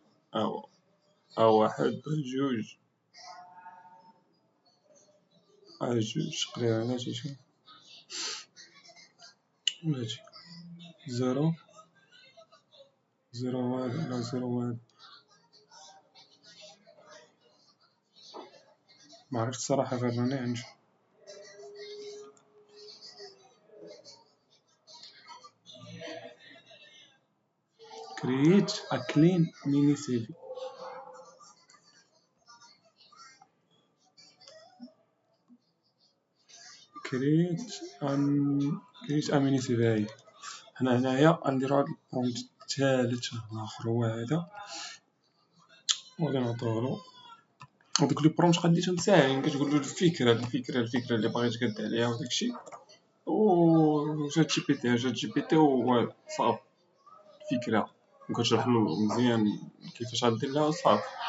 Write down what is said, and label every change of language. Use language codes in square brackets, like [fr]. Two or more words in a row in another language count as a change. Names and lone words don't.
[ar] ها واحد جوج تقريبا. هادشي شنو هادشي زيرو زيرو واحد لا زيرو واحد. ما عرفتش الصراحه، غير راني عنده [en] create a clean mini CV. create a mini CV. [ar] هاي حنا هنايا غنديرو هاد البرومبت الثالث الاخر هو هذا، وغادي نعطيوهلو. هادوك لي برومبت خديتهم ساهلين، كتقول له الفكره اللي باغي تقاد عليها وداكشي، و شات جي بي تي هو صافي فكره، وكتشرح له مزيان كيفاش غدير لها صافي.